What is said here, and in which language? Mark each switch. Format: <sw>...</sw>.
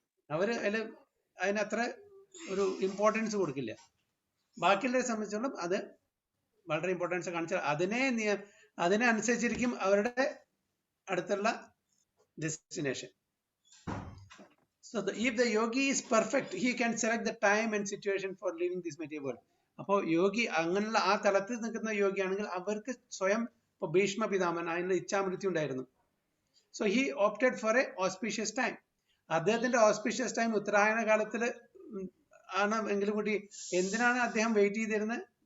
<ml>അവര് അതിനത്ര ഒരു ഇമ്പോർട്ടൻസ് കൊടുക്കില്ല. ബാക്കിയുള്ളവരെ സംബന്ധിച്ചോളം അത് വളരെ ഇമ്പോർട്ടൻസ് കാണിച്ചാൽ അതിനെ അനുസരിച്ചിരിക്കും അവരുടെ അടുത്തുള്ള destination.</ml> <en>So if the yogi is perfect, he can select the time and situation for leaving this material world.</en> <ml>അപ്പോൾ യോഗി അങ്ങനെയുള്ള ആ തലത്തിൽ നിൽക്കുന്ന യോഗിയാണെങ്കിൽ അവർക്ക് സ്വയം ഇപ്പൊ ഭീഷ്മ പിതാമൻ അതിന് ഇച്ഛാമൃത്യു ഉണ്ടായിരുന്നു.</ml> <en>So he opted for a auspicious time.</en> <ml>അദ്ദേഹത്തിന്റെ ഓസ്പീഷ്യസ് ടൈം ഉത്തരായണ കാലത്തിൽ ആണ് എങ്കിലും കൂടി എന്തിനാണ് അദ്ദേഹം വെയിറ്റ് ചെയ്തിരുന്നത്?</ml>